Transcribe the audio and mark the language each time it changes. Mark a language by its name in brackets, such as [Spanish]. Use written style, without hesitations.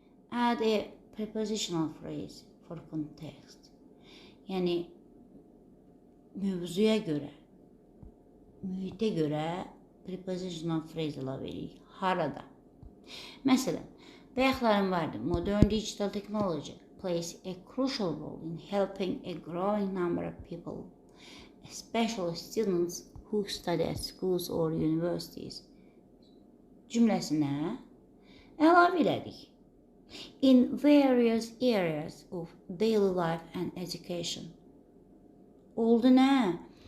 [English] Add a prepositional phrase for context. [Azerbaijani] Yəni mövzuya görə, mühitə görə prepositional phrase əlavə edirik. Harada? Məsələn, bayaqlarım vardı. [English] Modern digital technology plays a crucial role in helping a growing number of people, especially students who study at schools or universities. [Azerbaijani] Cümləsinə əlavə elədik. [English] In various areas of daily life and education. [Azerbaijani] Oldu nə?